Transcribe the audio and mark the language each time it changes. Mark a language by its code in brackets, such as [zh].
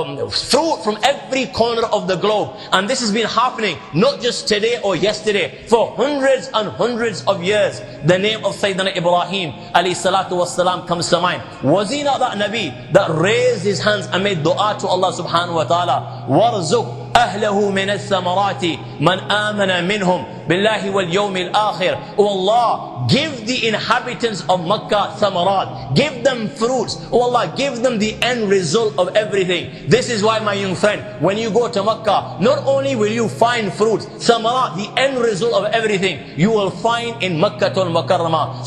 [en] Fruit from every corner of the globe. And this has been happening not just today or yesterday, for hundreds and hundreds of years. The name of Sayyidina Ibrahim alayhi salatu wasalam comes to mind. Was he not that Nabi that raised his hands and made dua to Allah subhanahu wa ta'ala? [ar] وَارْزُقْ أهله من الثمرات من آمن منهم بالله واليوم الآخر. [en] Oh Allah, give the inhabitants of Makkah thamarat, give them fruits. Oh Allah, give them the end result of everything. This is why, my young friend, when you go to Makkah, not only will you find fruits, thamarat, the end result of everything, you will find in Makkah al-Mukarramah.